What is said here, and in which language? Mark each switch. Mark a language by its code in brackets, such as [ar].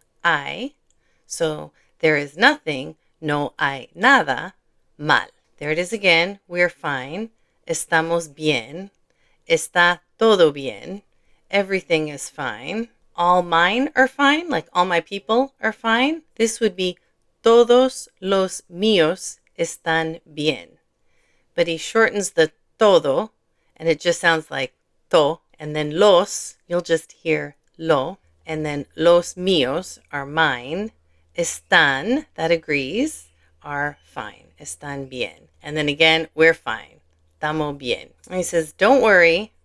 [en] Hay. So there is nothing. No hay nada. Mal. There it is again. We're fine. [es] Estamos bien. Está todo bien. [en] Everything is fine. All mine are fine, like all my people are fine. This would be todos los míos están bien. But he shortens the todo, and it just sounds like to. And then los, you'll just hear lo. And then los míos are mine. Están, that agrees, are fine. Están bien. And then again, we're fine. Estamos bien. And he says, don't worry.